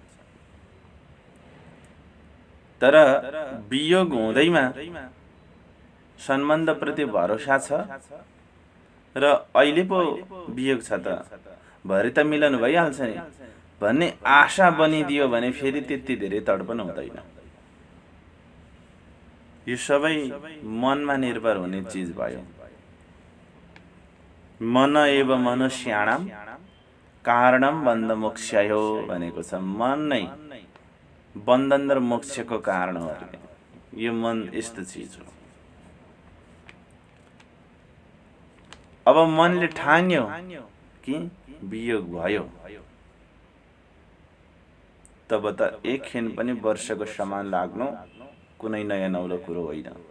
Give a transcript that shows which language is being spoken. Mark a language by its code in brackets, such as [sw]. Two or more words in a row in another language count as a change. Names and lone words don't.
[ne] तर वियोग हुँदैमा सम्बन्धप्रति भरोसा छ र अहिले पो वियोग छ त भरे त मिलन भइहाल्छ नि भन्ने आशा बनिदियो भने फेरि त्यति धेरै तडपन हुँदैन। यो सबै मनमा निर्भर हुने चीज भयो। [sa] मन एव मनुष्याणाम कारणम बन्ध मोक्षयो भनेको छ। [ne] मन नै बन्धन र मोक्षको कारण हो। यो मन यस्तो चीज हो। अब मनले ठान्यो कि वियोग भयो, तब त एक क्षण पनि वर्षको समान लाग्नु कुनै नयाँ नौलो कुरो होइन।